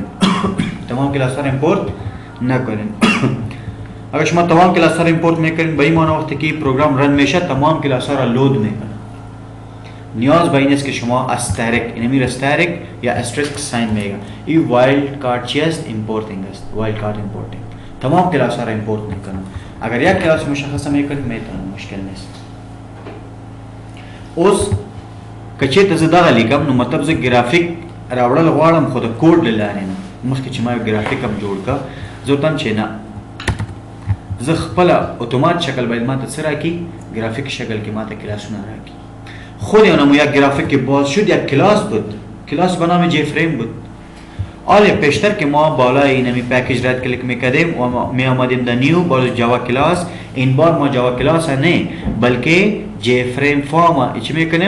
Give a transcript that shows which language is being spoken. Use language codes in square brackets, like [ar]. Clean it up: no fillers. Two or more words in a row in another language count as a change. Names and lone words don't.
[fa] تمام کلاس ها امپورت نکنین. اگر شما تمام کلاس ها امپورت میکنین به این معنی وقتی که [en] program run [fa] میشه تمام کلاس ها را لود میکنه. نیاز به این است که شما استریک اینمی استریک یا [en] asterisk sign [fa] میگه. این [en] wild card [fa] چی است؟ امپورتینگ است. [en] wild card importing [fa] تمام کلاس ها را امپورت میکنه. اگر یک کلاس مشخص میکنید میتونه مشکل نیست. [ps] اوس کچې ته زه دغه لیکم نو مطلب زه ګرافیک راوړل غواړم خو د کوډ له لارې نه مخکې چې ما یو ګرافیک هم جوړ کړه زه ورته چې نه زه خپله اتومات شکل باید ما ته څه راکړي گرافیک شکل کې ما ته کلاسونه راکړي. [fa] خود یعنی یک گرافیک که باز شد یک کلاس بود. کلاس به نام جی فریم بود. آره پیشتر که ما بالای اینمی پکیج [en] right click [fa] میکردیم و می آمدیم در نیو باز [en] Java class. [fa] این بار ما [en] Java class [fa] نه بلکه [en] JFrame form [fa] چی میکنیم؟